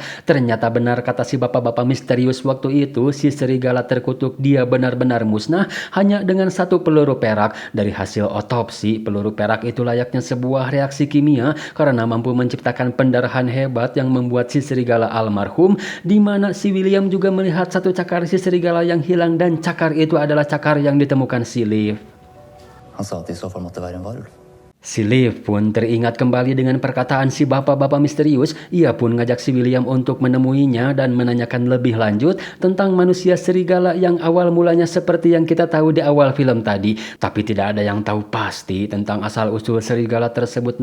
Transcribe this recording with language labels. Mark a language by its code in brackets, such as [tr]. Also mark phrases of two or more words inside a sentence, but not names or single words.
[id] Ternyata benar kata si bapak-bapak misterius waktu itu, si serigala terkutuk dia benar-benar musnah hanya dengan satu peluru perak. Dari hasil otopsi, peluru perak itu layaknya sebuah reaksi kimia karena mampu menciptakan pendarahan hebat yang membuat si serigala almarhum, di mana si William juga melihat satu cakar si serigala yang hilang dan cakar itu adalah cakar yang ditemukan si Liv. [sv] Han sa att i så fall måtte vara en varulv. [id] Si Liv pun teringat kembali dengan perkataan si bapak-bapak misterius. Ia pun ngajak si William untuk menemuinya dan menanyakan lebih lanjut tentang manusia serigala yang awal mulanya seperti yang kita tahu di awal film tadi. Tapi tidak ada yang tahu pasti tentang asal-usul serigala tersebut.